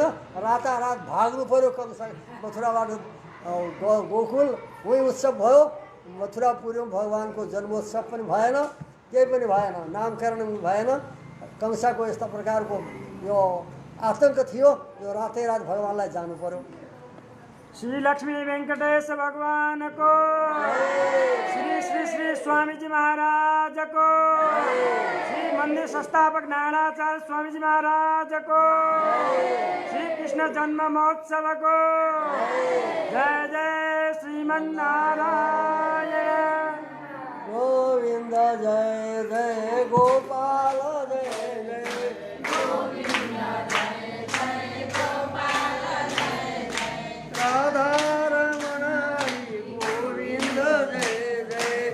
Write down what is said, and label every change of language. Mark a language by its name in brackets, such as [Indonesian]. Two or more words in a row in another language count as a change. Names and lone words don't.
[Nepali] रातारात भाग्नु पर्यो कंस मथुराबाट गोकुल, उही उत्सव भयो। मथुरा पुर्यौँ, भगवानको जन्मोत्सव पनि भएन, केही पनि भएन, नामकरण पनि भएन। कंसको यस्ता प्रकारको यो आतंक थियो। यो रातैरात भगवानलाई जानु पर्यो। [Hindi] श्री लक्ष्मी वेंकटेश भगवान को, श्री श्री श्री स्वामीजी महाराज को, श्री मंदिर संस्थापक नारायणाचार्य स्वामीजी महाराज को, श्री कृष्ण जन्म महोत्सव को। [Sanskrit] जय जय श्रीमन्नारायण। [Hindi] गोविंद जय जय गोपाल जय जय राधा रमण हरि गोविंद जय जय